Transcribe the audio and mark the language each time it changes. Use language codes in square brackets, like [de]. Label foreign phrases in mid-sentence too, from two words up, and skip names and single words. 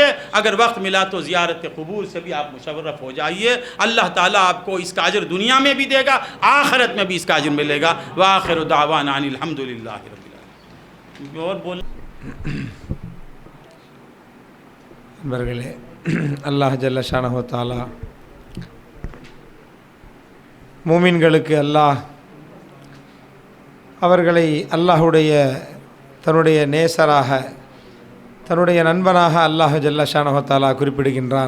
[ur] اگر وقت ملا تو زیارت قبور سے بھی آپ مشرف ہو جائیے. اللہ تعالیٰ آپ کو اس کا اجر دنیا میں بھی دے گا، آخرت میں بھی اس کا اجر ملے گا. [ar] وآخر دعوانا ان الحمدللہ رب العالمین. [ur] اور بول [ta] برگلے அல்லாஹ் [ar] جل شانه تعالى [ta] மூமின்களுக்கு அல்லாஹ் அவர்களை அல்லாஹ்வுடைய தன்னுடைய நேசராக, தன்னுடைய நண்பனாக அல்லாஹ் [ar] جل شانه تعالى [ta] குறிப்பிடுகின்றான்.